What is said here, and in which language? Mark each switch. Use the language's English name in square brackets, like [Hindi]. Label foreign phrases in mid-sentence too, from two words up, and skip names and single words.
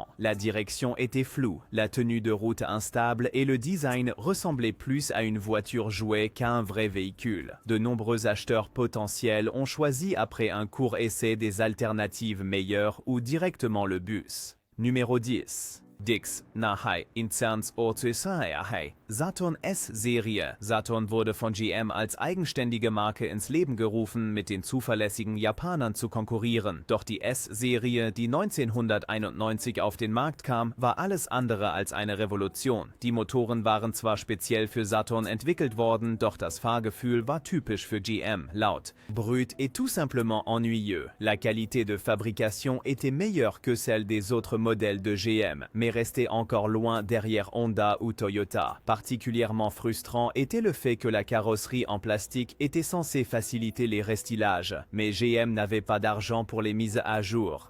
[French] La direction était floue, la tenue de route instable et le design ressemblait plus à une voiture jouet qu'à un vrai véhicule. De nombreux acheteurs potentiels ont choisi après un court essai des alternatives meilleures ou directement le bus. Numéro 10. Dix, [German] Saturn S-Serie. Saturn wurde von GM als eigenständige Marke ins Leben gerufen, mit den zuverlässigen Japanern zu konkurrieren. Doch die S-Serie, die 1991 auf den Markt kam, war alles andere als eine Revolution. Die Motoren waren zwar speziell für Saturn entwickelt worden, doch das Fahrgefühl war typisch für GM, laut, [French] brut et tout simplement ennuyeux. La qualité de fabrication était meilleure que celle des autres modèles de GM, mais restait encore loin derrière Honda ou Toyota. Particulièrement frustrant était le fait que la carrosserie en plastique était censée faciliter les restilages, mais GM n'avait pas d'argent pour les mises à jour.